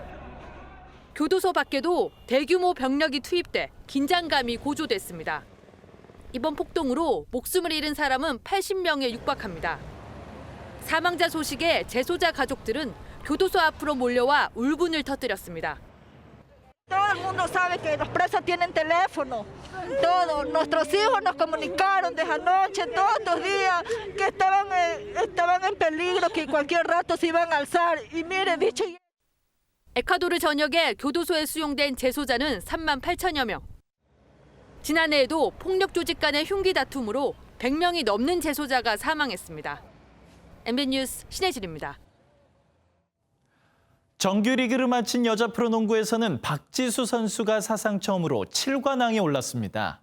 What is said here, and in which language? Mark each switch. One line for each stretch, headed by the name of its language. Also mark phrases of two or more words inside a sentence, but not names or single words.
Korean: 교도소 밖에도 대규모 병력이 투입돼 긴장감이 고조됐습니다. 이번 폭동으로 목숨을 잃은 사람은 80명에 육박합니다. 사망자 소식에 재소자 가족들은 교도소 앞으로 몰려와 울분을 터뜨렸습니다.
Spanish: Todo el mundo sabe que los presos tienen teléfono. Todos nuestros hijos nos comunicaron desde anoche, todos estos días, que estaban en peligro, que cualquier rato se iban a alzar. Y mire, dicho.
Korean: 에콰도르 전역에 교도소에 수용된 재소자는 3만 8천여 명. 지난해에도 폭력 조직 간의 흉기 다툼으로 100명이 넘는 재소자가 사망했습니다. MBN 뉴스 신혜진입니다. 정규리그를 마친 여자 프로농구에서는 박지수 선수가 사상 처음으로 7관왕에 올랐습니다.